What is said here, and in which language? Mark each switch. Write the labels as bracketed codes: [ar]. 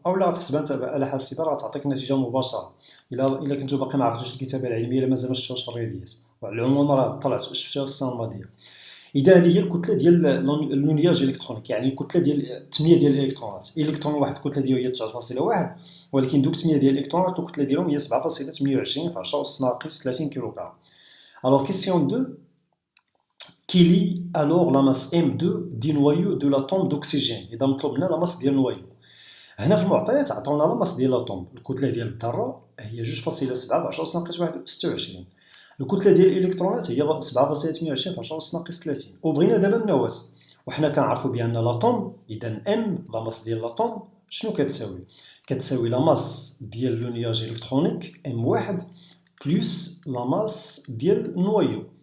[ar] أولا غتحسبها نتا بآلة حاسبة راه تعطيك النتيجة مباشرة. إلا كنتو باقي معرفتوش الكتابة العلمية، إلا مازال مشفتوهاش في الرياضيات، وعلى العموم راه شفتوها في السنة الماضية. إذا هذه هي الكتلة ديال لونياج إلكترونيك، يعني الكتلة ديال 8 ديال الإلكترونات. إلكترون واحد الكتلة ديالو هي 9.1، ولكن دوك 8 ديال الإلكترونات الكتلة ديالهم هي 7.28 في 10 أس ناقص 30 كيلوغرام. [fr] Alors question 2, qui lie alors la masse M2 du noyau de l'atome d'oxygène. [ar] إذا مطلوب لنا لا ماس ديال النوايو. هنا في المعطيات عطاونا لا ماس ديال الاتوم، الكتلة ديال الذرة هي 2.7 في 10 أس ناقص 26. الكتلة ديال الإلكترونات هي 7.28 في 10 أس ناقص 30. وبغينا دابا النواة، وحنا كنعرفوا بأن الاتوم إذا ام لا ماس ديال الاتوم شنو كتساوي؟ كتساوي لا ماس ديال لونياج إلكترونيك M1 بلس لا ماس ديال النوايو.